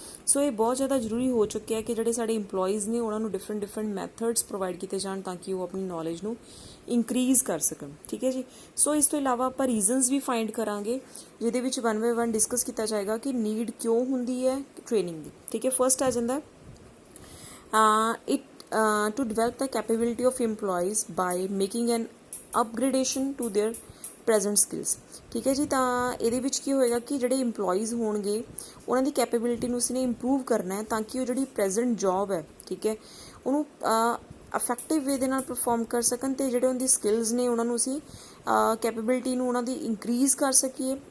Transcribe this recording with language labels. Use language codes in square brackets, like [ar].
[pa] ਸੋ ਇਹ ਬਹੁਤ ਜ਼ਿਆਦਾ ਜ਼ਰੂਰੀ ਹੋ ਚੁੱਕਿਆ ਕਿ ਜਿਹੜੇ ਸਾਡੇ EMPLOYEES ਨੇ ਉਹਨਾਂ ਨੂੰ ਡਿਫਰੈਂਟ ਮੈਥਡਸ ਪ੍ਰੋਵਾਈਡ ਕੀਤੇ ਜਾਣ ਤਾਂ ਕਿ ਉਹ ਆਪਣੀ ਨੌਲੇਜ ਨੂੰ ਇੰਕਰੀਜ਼ ਕਰ ਸਕਣ। ਠੀਕ ਹੈ ਜੀ। ਸੋ ਇਸ ਤੋਂ ਇਲਾਵਾ ਆਪਾਂ ਰੀਜ਼ਨਸ ਵੀ ਫਾਈਂਡ ਕਰਾਂਗੇ ਜਿਹਦੇ ਵਿੱਚ 1 ਬਾਏ 1 ਡਿਸਕਸ ਕੀਤਾ ਜਾਏਗਾ ਕਿ ਨੀਡ ਕਿਉਂ ਹੁੰਦੀ ਹੈ ਟ੍ਰੇਨਿੰਗ ਦੀ। ਠੀਕ ਹੈ, ਫਸਟ ਆ ਜਾਂਦਾ [en] To develop the capability of employees by making an upgradation to their [pa] present skills. ਠੀਕ ਹੈ ਜੀ, ਤਾਂ ਇਹਦੇ ਵਿੱਚ ਕੀ ਹੋਏਗਾ ਕਿ ਜਿਹੜੇ ਇੰਪਲੋਈਜ਼ ਹੋਣਗੇ ਉਹਨਾਂ ਦੀ ਕੈਪੇਬਿਲਿਟੀ ਨੂੰ ਉਸਨੇ ਇੰਪਰੂਵ ਕਰਨਾ ਹੈ ਤਾਂ ਕਿ ਉਹ ਜਿਹੜੀ ਪ੍ਰੈਜ਼ੈਂਟ ਜੋਬ ਹੈ, ਠੀਕ ਹੈ, ਉਹਨੂੰ ਇਫੈਕਟਿਵ ਵੇ ਦੇ ਨਾਲ ਪਰਫੋਰਮ ਕਰ ਸਕਣ ਅਤੇ ਜਿਹੜੇ ਉਹਨਾਂ ਦੀ ਸਕਿੱਲਸ ਨੇ ਉਹਨਾਂ ਨੂੰ ਅਸੀਂ ਕੈਪੇਬਿਲਿਟੀ ਨੂੰ ਉਹਨਾਂ ਦੀ ਇਨਕਰੀਜ਼ ਕਰ ਸਕੀਏ।